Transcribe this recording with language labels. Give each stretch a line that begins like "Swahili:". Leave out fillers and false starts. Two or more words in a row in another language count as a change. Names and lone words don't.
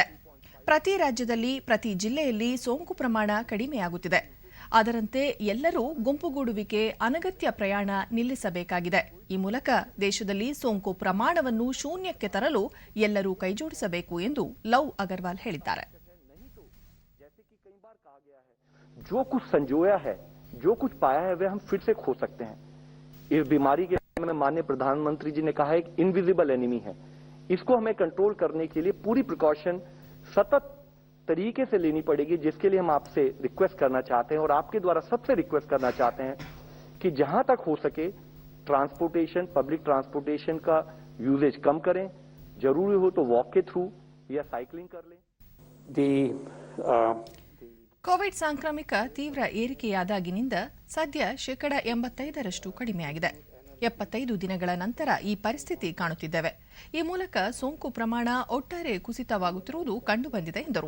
Kannada: ಪ್ರತಿ ರಾಜ್ಯದಲ್ಲಿ ಪ್ರತಿ ಜಿಲ್ಲೆಯಲ್ಲಿ ಸೋಂಕು ಪ್ರಮಾಣ ಕಡಿಮೆಯಾಗುತ್ತಿದೆ. ಅದರಂತೆ ಎಲ್ಲರೂ ಗುಂಪುಗೂಡುವಿಕೆ, ಅನಗತ್ಯ ಪ್ರಯಾಣ ನಿಲ್ಲಿಸಬೇಕಾಗಿದೆ. ಈ ಮೂಲಕ ದೇಶದಲ್ಲಿ ಸೋಂಕು ಪ್ರಮಾಣವನ್ನು ಶೂನ್ಯಕ್ಕೆ ತರಲು ಎಲ್ಲರೂ ಕೈಜೋಡಿಸಬೇಕು ಎಂದು ಲವ್ ಅಗರ್ವಾಲ್ ಹೇಳಿದ್ದಾರೆ.
Hindi: जो कुछ संजोया है, जो कुछ पाया है, वे हम फिर से खो सकते हैं. इस बीमारी के बारे में माननीय प्रधानमंत्री जी ने कहा है कि
English: invisible enemy
Hindi: है. इसको हमें कंट्रोल करने के लिए पूरी प्रिकॉशन सतत तरीके से लेनी पड़ेगी, जिसके लिए हम आपसे रिक्वेस्ट करना चाहते हैं और आपके द्वारा सबसे रिक्वेस्ट करना चाहते हैं कि जहां तक हो सके ट्रांसपोर्टेशन,
English: public transportation
Hindi: का यूजेज कम करें. जरूरी हो तो वॉक के थ्रू या साइकिलिंग कर लें.
Kannada: ಕೋವಿಡ್ ಸಾಂಕ್ರಾಮಿಕ ತೀವ್ರ ಏರಿಕೆಯಾದಾಗಿನಿಂದ ಸದ್ಯ 85% ಕಡಿಮೆಯಾಗಿದೆ. 75 ದಿನಗಳ ನಂತರ ಈ ಪರಿಸ್ಥಿತಿ ಕಾಣುತ್ತಿದ್ದೇವೆ. ಈ ಮೂಲಕ ಸೋಂಕು ಪ್ರಮಾಣ ಒಟ್ಟಾರೆ ಕುಸಿತವಾಗುತ್ತಿರುವುದು ಕಂಡುಬಂದಿದೆ ಎಂದರು.